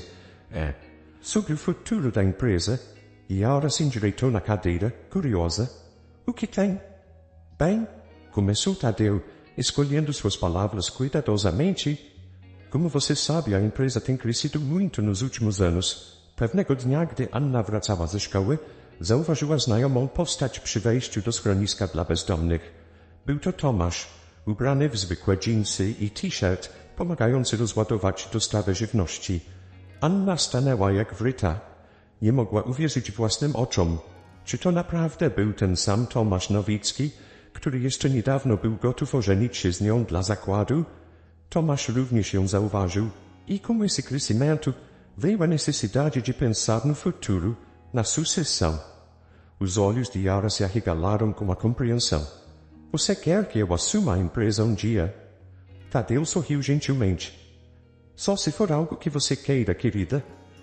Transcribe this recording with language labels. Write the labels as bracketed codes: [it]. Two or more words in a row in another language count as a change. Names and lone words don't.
[pt] Sobre o futuro da empresa. Yara se endireitou na cadeira, curiosa. O que tem? Bem, começou Tadeu, escolhendo suas palavras cuidadosamente. Como você sabe, a empresa tem crescido muito nos últimos anos. [pl] Pewnego dnia, gdy Anna wracała ze szkoły, zauważyła znajomą postać przy wejściu do schroniska dla bezdomnych. Był to Tomasz, ubrany w zwykłe dżinsy i t-shirt, pomagający rozładować dostawę żywności. Anna stanęła jak wryta. Nie mogła uwierzyć własnym oczom. Czy to naprawdę był ten sam Tomasz Nowicki, który jeszcze niedawno był gotów ożenić się z nią dla zakładu? Tomasz również ją zauważył [pt] e com esse crescimento veio a necessidade de pensar no futuro, na sucessão. Os olhos de Yara se arregalaram com a compreensão. Você quer que eu assuma a empresa um dia? Tadeu sorriu gentilmente. Só se for algo que você queira, querida.